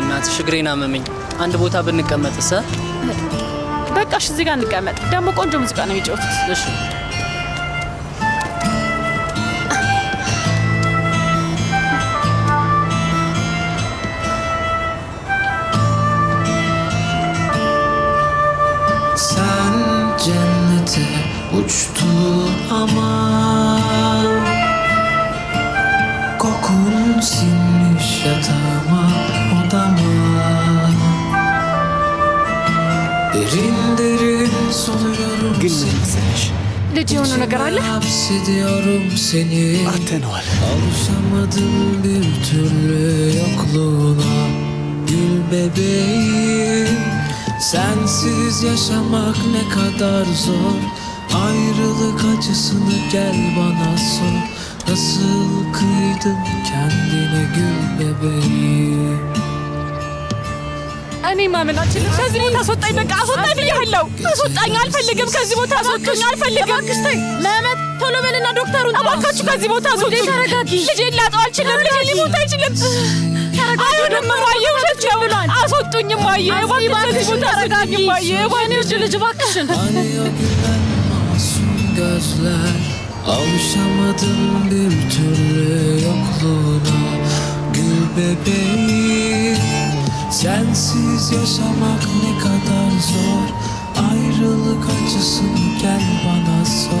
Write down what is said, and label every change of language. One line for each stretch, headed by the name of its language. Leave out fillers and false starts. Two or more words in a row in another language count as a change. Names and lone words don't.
Amharic: በእናትሽ እግሬን አመመኝ። አንድ ቦታ ብንቀመጥስ? በቃ እሺ፣ እዚህ ጋር እንቀመጥ። ደግሞ ቆንጆ ሙዚቃ ነው የሚጫወቱት። እሺ
Turkish: sen cennete uçtu ama kokun sinmiş yatağıma odama derin derin soluyorum seni
Amharic: ልጅ የሆነ ነገር አለ?
Turkish: hapsediyorum seni
Amharic: አተነዋል።
Turkish: alışamadım bir türlü yokluğuna gül bebeğim. Sensiz yaşamak ne kadar zor. Ayrılık acısını gel bana sor. Nasıl kıydın kendine gül bebeğim.
Amharic: እኔ ማመን አልችልም። ከዚህ ቦታ አስወጣኝ። በቃ አስወጣኝ ብያለሁ። አስወጣኝ። አልፈልግም። ከዚህ ቦታ አስወጣኝ። አልፈልግም። እባክሽ ተይ መመት፣ ቶሎ በልና ዶክተሩን ጥራ። እባካችሁ ከዚህ ቦታ አስወጡኝ። ተረጋጊ። ልጄን ላጣው አልችልም። ልጄ ሊሞት አይችልም። አይሆንም እማዬ፣ ውሸት ነው ብሏል። አስወጡኝ እማዬ፣ እባክሽ ከዚህ ቦታ ተረጋጊ እማዬ፣ እባክሽ ልጅ እባክሽን።
Turkish: Hani o gülen masum gözler. Alışamadım bir türlü yokluğuna gül bebeğim. Sensiz yaşamak ne kadar zor. Ayrılık acısını gel bana sor.